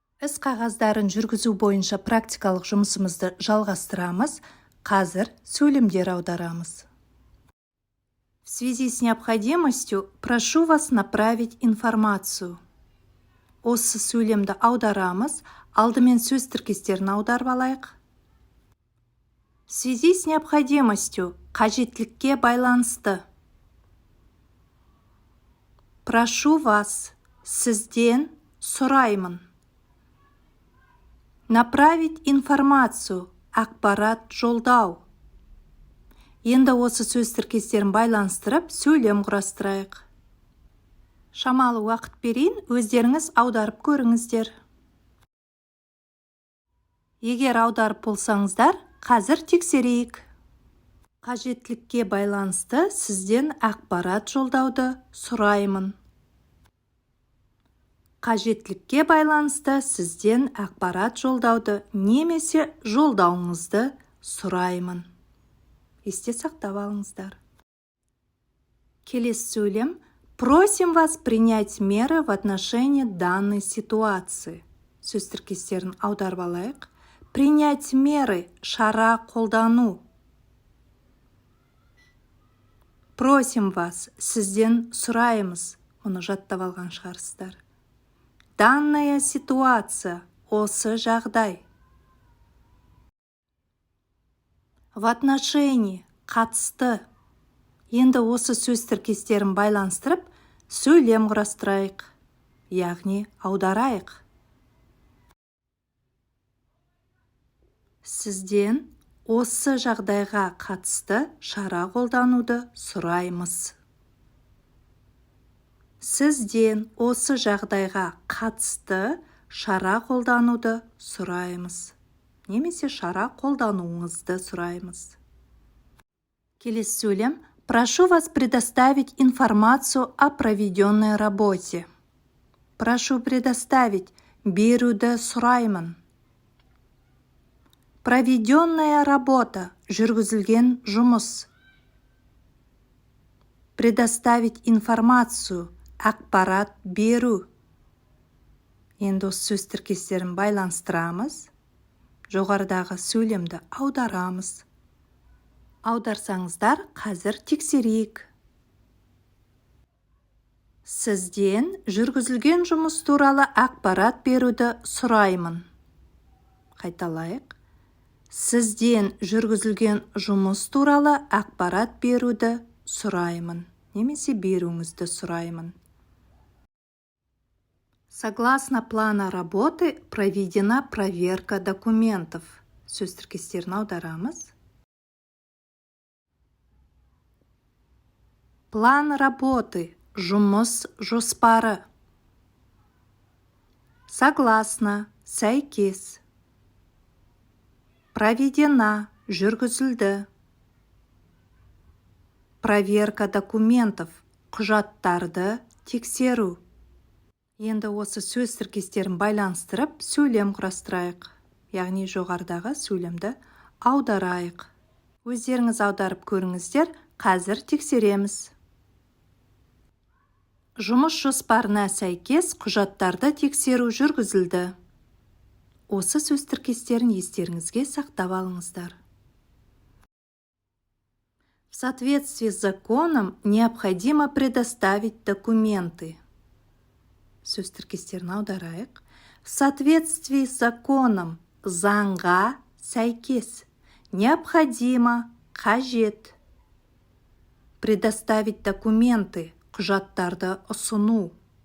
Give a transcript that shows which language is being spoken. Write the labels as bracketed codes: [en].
[kk] Іс қағаздарын жүргізу бойынша практикалық жұмысымызды жалғастырамыз. Қазір сөйлемдер аударамыз. [ru] В связи с необходимостью прошу вас направить информацию. [kk] Осы сөйлемді аударамыз. Алдымен сөз тіркестерін аударып алайық. [ru] В связи с необходимостью [kk] қажеттілікке байланысты. [ru] Прошу вас, [kk] сізден сұраймын. [ru] Направить информацию, [kk] ақпарат жолдау. Енді осы сөз тіркестерін байланыстырып, сөйлем құрастырайық. Шамалы уақыт берейін, өздеріңіз аударып көріңіздер. Егер аударып болсаңыздар, қазір тексерейік. Қажеттілікке байланысты сізден ақпарат жолдауды сұраймын. Қажеттілікке байланысты сізден ақпарат жолдауды немесе жолдауыңызды сұраймын. Есте сақтап алыңыздар. Келесі сөйлем. [ru] Просим вас принять меры в отношении данной ситуации. [kk] Сөз тіркестерін аударып алайық. [ru] Принять меры, [kk] шара қолдану. [ru] Просим вас, [kk] сізден сұраймыз. Мұны жаттап алған шығарсыздар. [ru] Данная ситуация, [kk] осы жағдай. [ru] В отношении, [kk] қатысты. Енді осы сөз тіркестерін байланыстырып, сөйлем құрастырайық, яғни аударайық. Сізден осы жағдайға қатысты шара қолдануды сұраймыз. Сізден осы жағдайға қатысты шара қолдануды сұраймыз. Немесе шара қолдануыңызды сұраймыз. Келесі сөйлем. [ru] Прошу вас предоставить информацию о проведенной работе. Прошу предоставить, [kk] беруді сұраймын. [ru] Проведенная работа, [kk] жүргізілген жұмыс. [ru] Предоставить информацию, [kk] ақпарат беру. Енді осы сөз тіркестерін байланыстырамыз. Жоғарыдағы сөйлемді аударамыз. Аударсаңыздар, қазір тексерейік. Сізден жүргізілген жұмыс туралы ақпарат беруді сұраймын. Қайталайық. Сізден жүргізілген жұмыс туралы ақпарат беруді сұраймын. Немесе беруіңізді сұраймын. [ru] Согласно плана работы проведена проверка документов. [kk] Сөз тіркестерін аударамыз. [ru] План работы, [kk] жұмыс жоспары. [ru] Согласно, [kk] сәйкес. [ru] Проведена, [kk] жүргізілді. [ru] Проверка документов, [kk] құжаттарды тексеру. Енді осы сөз тіркестерін байланыстырып, сөйлем құрастырайық. Яғни жоғарыдағы сөйлемді аударайық. Өздеріңіз аударып көріңіздер, қазір тексереміз. Жұмыс жоспарына сәйкес құжаттарды тексеру жүргізілді. Осы сөз тіркестерін естеріңізге сақтап алыңыздар. [ru] В соответствии с законом необходимо предоставить документы. [kk] Сөз тіркестерін аударайық. [ru] В соответствии с законом, [kk] заңға сәйкес, [ru] необходимо, [kk] қажет. [ru] Предоставить документы, [kk] құжаттарды ұсыну.